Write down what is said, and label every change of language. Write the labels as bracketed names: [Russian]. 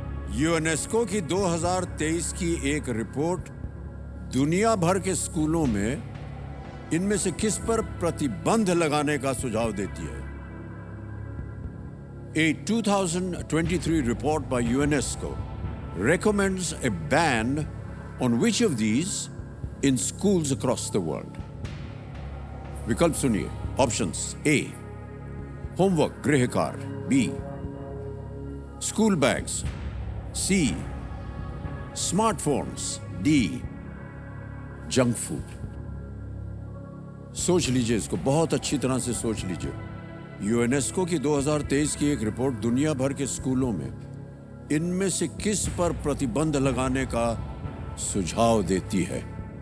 [Hindi] UNESCO की 2023 की एक रिपोर्ट दुनिया भर के स्कूलों में इनमें से किस पर प्रतिबंध लगाने का सुझाव देती है? [English] A 2023 report by UNESCO recommends a ban on which of these in schools across the world? [Hindi] विकल्प सुनिए। ऑप्शंस: A होमवर्क गृह कार्य, B school bags, C smartphones, D junk food. सोच लीजिए, इसको बहुत अच्छी तरह से सोच लीजिए। यूनेस्को की 2023 की एक रिपोर्ट दुनिया भर के स्कूलों में इनमें से किस पर प्रतिबंध लगाने का सुझाव देती है?